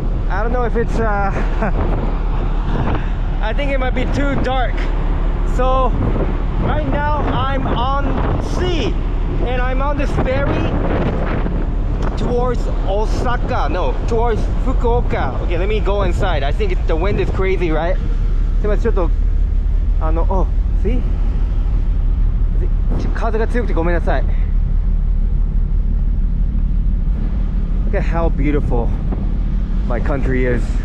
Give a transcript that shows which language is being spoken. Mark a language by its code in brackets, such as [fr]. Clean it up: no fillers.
[en] I don't know if it's I think it might be too dark. So right now I'm on sea and I'm on this ferry towards Osaka. No, towards Fukuoka. Okay, let me go inside. I think the wind is crazy, right? [ja] すいません、ちょっと [en] oh, see? [ja] 風が強くてごめんなさい。 [en] Look at how beautiful my country is.